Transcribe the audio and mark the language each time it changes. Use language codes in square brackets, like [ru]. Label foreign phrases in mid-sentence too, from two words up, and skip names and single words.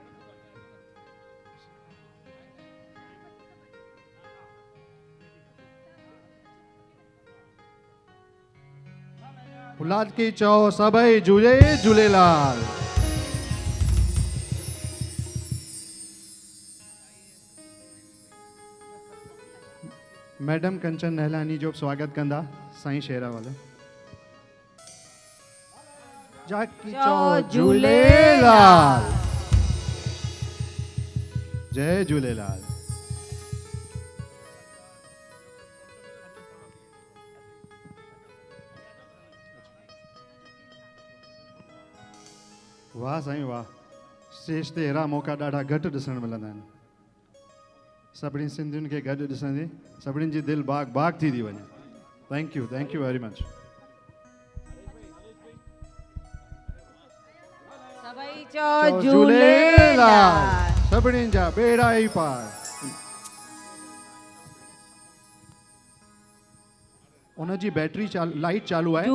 [sd] औलाद की चओ सभई झूले झूलेलाल। मैडम कंचन नहलानी जो स्वागत कंदा साईं शेरावाले। जाकी चओ झूलेलाल। जय झूलेलाल। वाह साईं वाह। स्टेज ते अहिड़ा मौक़ा ॾाढा घटि ॾिसण मिलंदा आहिनि। सभिनी सिंधियुनि खे गॾु ॾिसंदे सभिनीनि जी दिलि बाग बाग थी वञे। [en] Thank you very much. [sd] सभई चओ झूलेलाल। सभिनी जा बेड़ा ई पार। उन जी बैटरी लाइट चालू आहे।